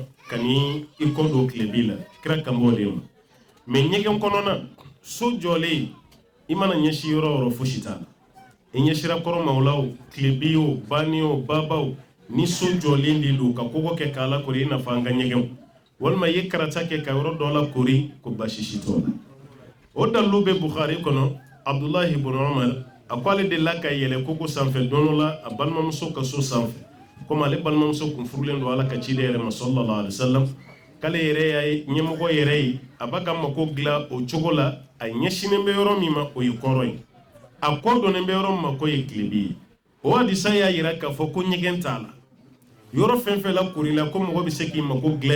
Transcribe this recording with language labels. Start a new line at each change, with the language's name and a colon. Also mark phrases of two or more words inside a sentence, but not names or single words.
Bambara: ka ni i kɔ don tilebi la kira kan b'o de ma mais ɲɛgɛn kɔnɔna so jɔlen i mana ɲɛsi yɔrɔ o yɔrɔ fosi t'a la i ɲɛsira kɔrɔ ma o la o tilebi o bani o baba o ni so jɔlen de don ka kɔgɔ kɛ k'a lakori i n'a fɔ an ka ɲɛgɛnw walima i ye karata kɛ ka yɔrɔ dɔ lakori ko basi si t'o la o dalilu bɛ Bukhari kɔnɔ Abdullahi ibn Umar a ko ale de la ka yɛlɛ kogo sanfɛ don dɔ la a balimamuso ka so sanfɛ komi ale balimamuso kun furulen don ala ka ciden yɛrɛ ma
Arabic: صلى الله عليه وسلم
Bambara: k'ale yɛrɛ y'a ye ɲɛmɔgɔ yɛrɛ ye a b'a ka mako dilan o cogo la a ɲɛsinen bɛ yɔrɔ min ma o ye kɔrɔ ye a kɔ donnen bɛ yɔrɔ min ma k'o ye tilebi ye o hadisa y'a yira k'a fɔ ko ɲɛgɛn t'a la yɔrɔ fɛn fɛn la kori la ko mɔgɔ bɛ se k'i mako dilan